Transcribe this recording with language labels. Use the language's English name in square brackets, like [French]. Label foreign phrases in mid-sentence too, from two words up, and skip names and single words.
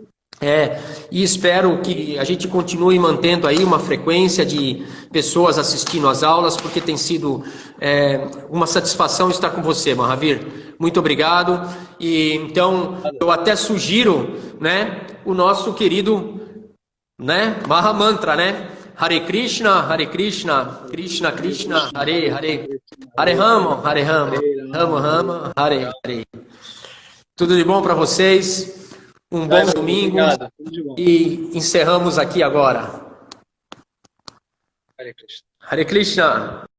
[Portuguese] E espero que a gente continue mantendo aí uma frequência de pessoas assistindo às aulas, porque tem sido uma satisfação estar com você, Mahavir. Muito obrigado. E então eu até sugiro, né, o nosso querido, né, Mahamantra, né? [Sanskrit] Hare Krishna, Krishna Krishna, Hare Hare, Hare Rama, Rama Rama, Hare Hare. [Portuguese] Tudo de bom para vocês. Um bom domingo. Obrigado. E encerramos aqui agora. [Sanskrit] Hare Krishna. Hare Krishna.